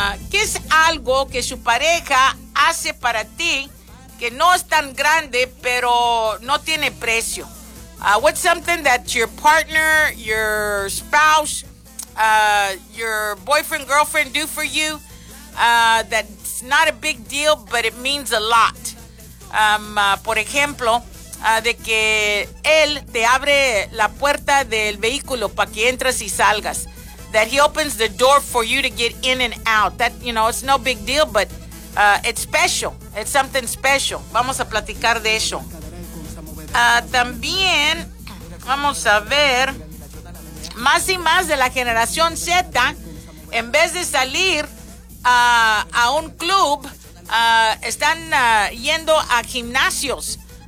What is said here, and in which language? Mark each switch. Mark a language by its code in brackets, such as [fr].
[es] ¿Qué es algo que su pareja hace para ti que no es tan grande, pero no tiene precio? [en] What's something that your partner, your spouse, your boyfriend, girlfriend do for you that's not a big deal, but it means a lot? [es] Por ejemplo, de que él te abre la puerta del vehículo para que entres y salgas. [en] That he opens the door for you to get in and out. That, you know, it's no big deal, but it's special. It's something special. [es] Vamos a platicar de eso. También, vamos a ver, más y más de la generación Z, en vez de salir a un club, están yendo a gimnasios.